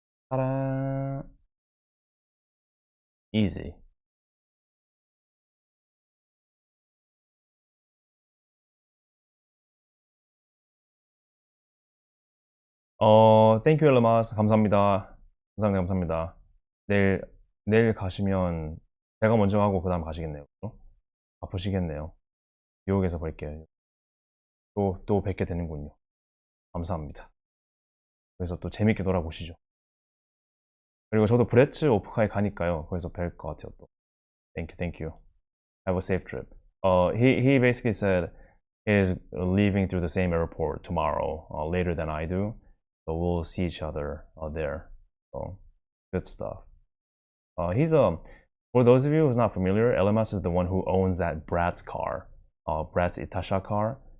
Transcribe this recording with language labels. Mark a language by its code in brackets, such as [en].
[en] Ta-da! Easy. Thank you, 엘마스. [ko] 감사합니다. 감사합니다. 내일 가시면 제가 먼저 하고 그 다음 가시겠네요. 바쁘시겠네요. 뉴욕에서 뵐게요. 또 뵙게 되는군요. 감사합니다. 그래서 또 재밌게 놀아보시죠. 그리고 저도 브레츠 오프카에 가니까요. 거기서 뵐 것 같아요. 또. [en] Thank you. Have a safe trip. He basically said he's leaving through the same airport tomorrow, later than I do. So we'll see each other there. So good stuff. He's for those of you who's not familiar, LMS is the one who owns that Bratz car, Bratz Itasha car.